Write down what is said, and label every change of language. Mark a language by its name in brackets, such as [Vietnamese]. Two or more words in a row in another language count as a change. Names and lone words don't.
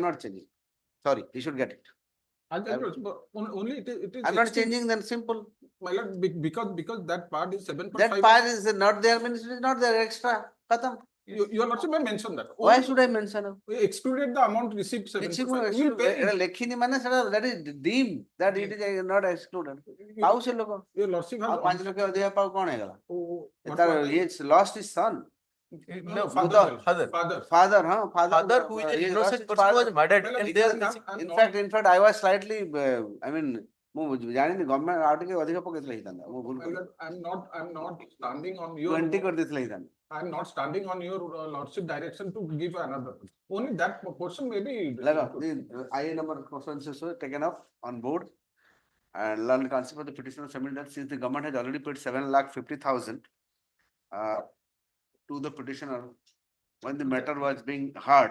[English] I'm not changing. Sorry, you should get it. Only it is. I'm not excluded. changing, then simple. My lord, because that part is 7.5. That part is not there, means it is not there, extra. Khatam. You are not supposed to mention that. Why Only should I mention it? we excluded the amount received 7.5. You will pay it. [Odia] ଲେଖିନି ମାନେ ସେଟା [English] that is deemed that it is not excluded. [Odia] ପାଉ ସେ ଲୋକ [English] Your lordship has. [Odia] ଆଉ 5 ଲକ୍ଷ ଅଧିକା ପାଉ କଣ ହେଇଗଲା? [English] Oh, what [Odia] ତାର [English] was- he lost his son, No, father. father. Father. father, huh? Father who is an he lost innocent his person father. was murdered Well, and it they are is not- missing. I'm In not- fact, I was slightly, I mean, [Odia] ମୁଁ ଜାଣିନି ଗଭର୍ଣ୍ଣମେଣ୍ଟ ଆଉ ଟିକେ ଅଧିକ ପକେଇଥିଲେ ହେଇଥାନ୍ତା ମୁଁ ଭୁଲ [English] My lord, I'm not standing on your. [Odia] 20 କରିଦେଇଥିଲେ ହେଇଥାନ୍ତା. [English] I'm not standing on your lordship direction to give another. Only that portion may be. Laga, the IA number consensus was taken up on board and learned the concept of the petitioner submitted that since the government has already paid 7,50,000 to the petitioner when the matter was being heard,